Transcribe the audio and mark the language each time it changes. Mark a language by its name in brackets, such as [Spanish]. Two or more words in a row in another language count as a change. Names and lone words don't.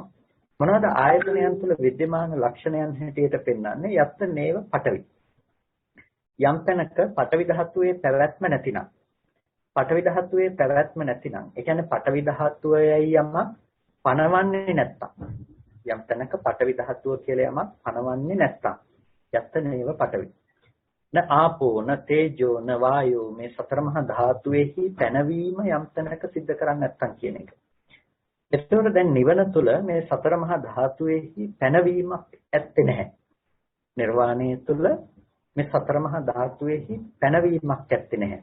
[Sinhala] මොනවද ආයතනයන් තුළ विद्यमान ලක්ෂණයන් හැටියට පෙන්වන්නේ? [Pali] යත්ත නේව පඨවි. [Sinhala] යම් තැනක පඨවි ධාතුවේ පැවැත්ම නැතිනම්, පඨවි ධාතුවේ පැවැත්ම නැතිනම්, ඒ කියන්නේ පඨවි ධාතුවේයි යමක් පනවන්නේ නැත්තම්, යම් තැනක පඨවි ධාතුව කියලා යමක් පනවන්නේ නැත්තම්, [Pali] යත්ත නේව පඨවි. න ආපෝ න තේජෝ න වායෝ, [Sinhala] මේ සතර මහා ධාතුවේහි පැනවීම යම් තැනක සිද්ධ කරන්නේ නැත්තම් කියන එක. එතකොට දැන් නිවන තුල මේ සතර මහා ධාතුවේහි පැනවීමක් ඇත්තේ නැහැ. නිර්වාණය තුල මේ සතර මහා ධාතුවේහි පැනවීමක් ඇත්තේ නැහැ.